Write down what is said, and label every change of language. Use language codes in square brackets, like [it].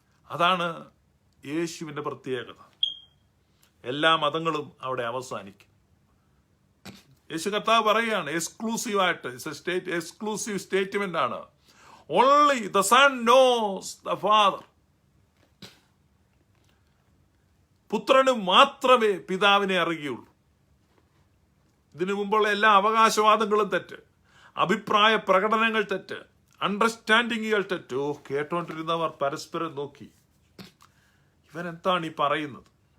[ml] അതാണ് യേശുവിന്റെ പ്രത്യേകത. എല്ലാ മതങ്ങളും അവിടെ അവസാനിക്കും. യേശു കർത്താവ് പറയുകയാണ്, എക്സ്ക്ലൂസീവായിട്ട്, എക്സ്ക്ലൂസീവ് സ്റ്റേറ്റ്മെന്റ് ആണ്. [en] Only the Son knows the Father. [ml] പുത്രന് മാത്രമേ പിതാവിനെ അറിയുള്ളൂ. ഇതിനു മുമ്പുള്ള എല്ലാ അവകാശവാദങ്ങളും തെറ്റ്. അഭിപ്രായ പ്രകടനങ്ങൾ തെറ്റ്, അണ്ടർസ്റ്റാൻഡിങ്ങുകൾ തെറ്റ്. കേട്ടോണ്ടിരുന്നവർ പരസ്പരം നോക്കി, ഇവൻ എന്താണ് ഈ പറയുന്നത്?